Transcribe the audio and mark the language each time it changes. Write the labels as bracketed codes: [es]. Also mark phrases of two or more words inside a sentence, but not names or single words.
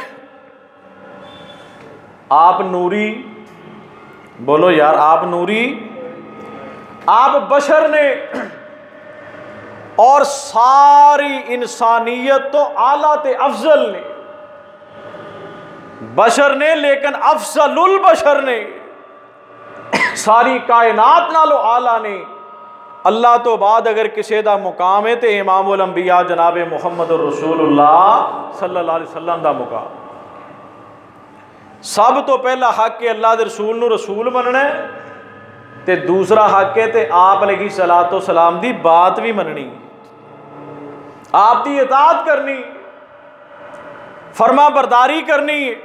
[pa] آپ نوری، بولو یار، آپ نوری، آپ بشر نے، اور ساری انسانیت تو اعلیٰ تے افضل نے. بشر نے لیکن افضل البشر نے، ساری کائنات نالوں اعلیٰ نے. اللہ تو بعد اگر کسی دا مقام ہے تو امام الانبیاء جناب محمد رسول اللہ [ar] صلى الله عليه وسلم [pa] دا مقام. سب تو پہلا حق ہے اللہ دے رسول نوں رسول منّنا ہے، تے دوسرا حق ہے تے آپ [ar] عليه الصلاة والسلام [pa] دی بات وی منّنی، آپ دی اطاعت کرنی، فرماں برداری کرنی.